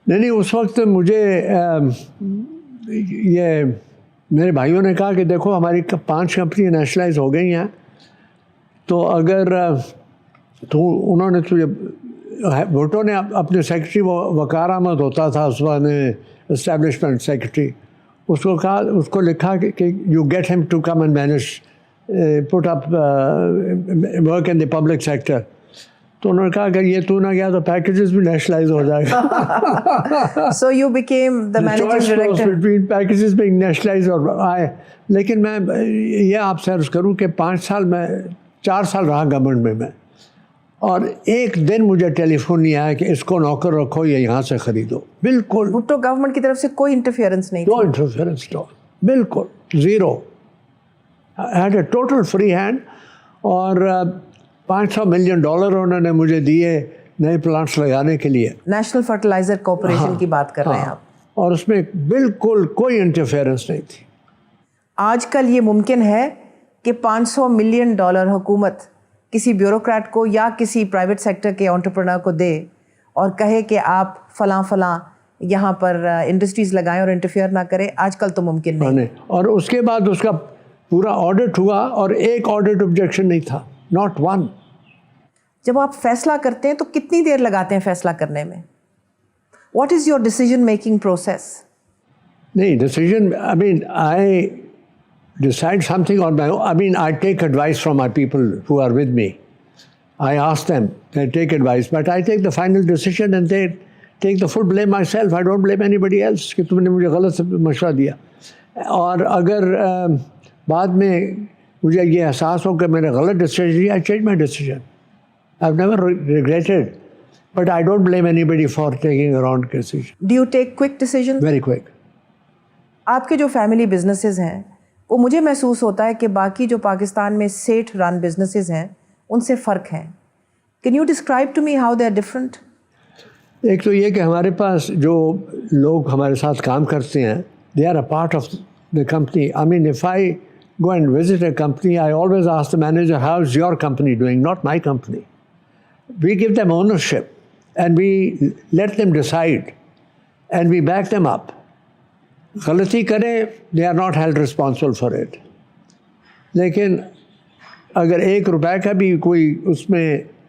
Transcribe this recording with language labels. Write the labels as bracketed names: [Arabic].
[Urdu] نہیں اس وقت مجھے یہ میرے بھائیوں نے کہا کہ دیکھو ہماری 5 کمپنیاں نیشنلائز ہو گئی ہیں, تو اگر تو انہوں نے تجھے بھٹو نے اپنے سیکرٹری وقار احمد ہوتا تھا اس وقت اسٹیبلشمنٹ سیکرٹری, اس کو کہا, اس کو لکھا کہ [English] You get him to come and manage put up work in the public sector. [Urdu] تو انہوں نے کہا کہ یہ تو نہ گیا تو پیکیجز بھی نیشنلائز ہو جائے گا. [English] So you became the managing director. Between packages being nationalized [Urdu] اور آئے. لیکن میں یہ آپ سے عرض کروں کہ 5 سال میں 4 سال رہا گورنمنٹ میں, اور ایک دن مجھے ٹیلی فون نہیں آیا کہ اس کو نوکر رکھو یا یہاں سے خریدو. بالکل بھٹو گورنمنٹ کی طرف سے کوئی انٹرفیئرنس نہیں, [English] no interference at all, [Urdu] بالکل zero. [English] I had a total free hand. [Urdu] اور $500 ملین انہوں نے مجھے دیے نئے پلانٹس لگانے کے لیے. نیشنل فرٹیلائزر کارپوریشن کی بات کر رہے ہیں آپ, اور اس میں بالکل کوئی انٹرفیئرنس نہیں تھی. آج کل یہ ممکن ہے کہ $500 ملین حکومت کسی بیوروکریٹ کو یا کسی پرائیویٹ سیکٹر کے انٹرپرنر کو دے اور کہے کہ آپ فلاں یہاں پر انڈسٹریز لگائیں اور انٹرفیئر نہ کریں؟ آج کل تو ممکن نہیں. اور اس کے بعد اس کا پورا آڈٹ ہوا اور ایک آڈٹ آبجیکشن نہیں تھا, ناٹ ون. جب آپ فیصلہ کرتے ہیں تو کتنی دیر لگاتے ہیں فیصلہ کرنے میں؟ [English] What is your decision making process? نہیں decision, I decide something on my own. I take advice from my people who are with me. I ask them, they take advice, but I take the final decision and they take the full blame myself. I don't blame anybody else [Urdu] کہ تم نے مجھے غلط مشورہ دیا. اور اگر بعد میں مجھے یہ احساس ہو کہ میں نے غلط ڈیسیجن لیا, [English] I change my decision. I've never regretted, but I don't blame anybody for taking a wrong decision. Do you take quick decisions? Very quick. [Urdu] آپ کے جو فیملی بزنسز ہیں وہ مجھے محسوس ہوتا ہے کہ باقی جو پاکستان میں سیٹھ رن بزنسز ہیں ان سے فرق ہیں. [English] Can you describe to me how they are different? [Urdu] ایک تو یہ کہ ہمارے پاس جو لوگ ہمارے ساتھ کام کرتے ہیں, [English] they are a part of the company. If I go and visit a company, I always ask the manager, how's your company doing, not my company. We give them ownership and we let them decide and we back them up. [Urdu] غلطی کریں, [English] they are not held responsible for it. لیکن [Urdu] اگر 1 روپے کا بھی کوئی اس میں